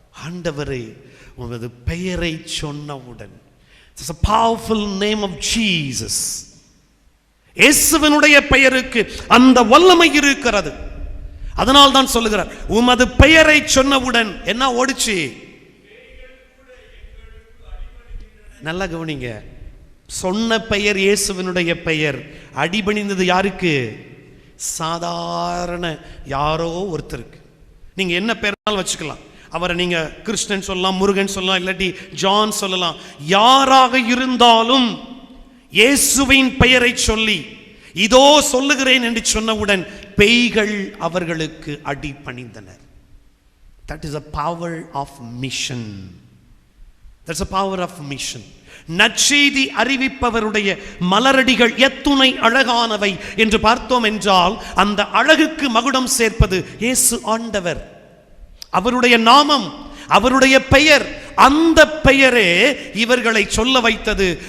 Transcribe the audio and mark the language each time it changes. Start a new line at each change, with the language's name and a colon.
Tamil: ஆண்டவரே உமது பெயரை சொன்னவுடன்,
English: it's a powerful name of Jesus.
Tamil: இயேசுவினுடைய பெயருக்கு அந்த வல்லமை இருக்கிறது. அதனால் தான் சொல்லுகிறார், உமது பெயரை சொன்னவுடன் என்ன ஓடிச்சு? நல்லா கவனிங்க. சொன்ன பெயர் இயேசுவினுடைய பெயர். அடிபணிந்தது யாருக்கு? சாதாரண யாரோ ஒருத்தருக்கு. நீங்க என்ன பெயர்னாலும் வச்சுக்கலாம். அவரை நீங்க கிருஷ்ணன் சொல்லலாம், முருகன் சொல்லலாம், இல்லாட்டி ஜான் சொல்லலாம். யாராக இருந்தாலும் இயேசுவின் பெயரை சொல்லி இதோ சொல்லுகிறேன் என்று சொன்னவுடன் பேய்கள் அவர்களுக்கு அடிபணிந்தனர்.
English: That is a power of mission. That's a power of mission.
Tamil: நற்செய்தி அறிவிப்பவருடைய மலரடிகள் எத்துணை அழகானவை என்று பார்த்தோம் என்றால், அந்த அழகுக்கு மகுடம் சேர்ப்பது இயேசு ஆண்டவர். அவருடைய நாமம், அவருடைய பெயர், அந்த பெயரே இவர்களை சொல்ல வைத்தது.